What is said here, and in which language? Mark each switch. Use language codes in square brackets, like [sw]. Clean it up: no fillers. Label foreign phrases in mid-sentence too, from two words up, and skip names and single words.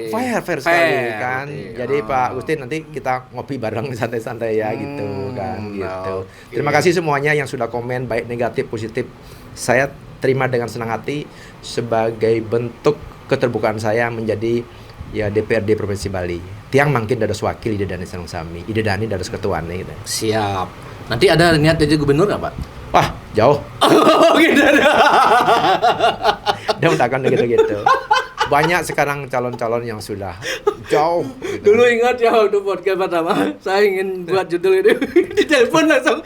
[id] Fair sekali kan. Jadi Pak Agustin nanti kita ngopi bareng santai-santai ya gitu kan gitu. Okay. Terima kasih semuanya yang sudah komen baik negatif positif. Saya terima dengan senang hati sebagai bentuk keterbukaan saya menjadi ya DPRD Provinsi Bali. [ban] Tiang makin dados wakil Ida Dani Sareng Sami. Ida Dani dados ketuane gitu. [id] Siap. Nanti ada niat jadi gubernur nggak Pak? Wah, jauh. Gitu. Dia udah gitu-gitu. Banyak sekarang calon-calon yang sudah jauh. Gitu. Dulu ingat ya waktu podcast pertama, saya ingin buat judul itu di telepon langsung.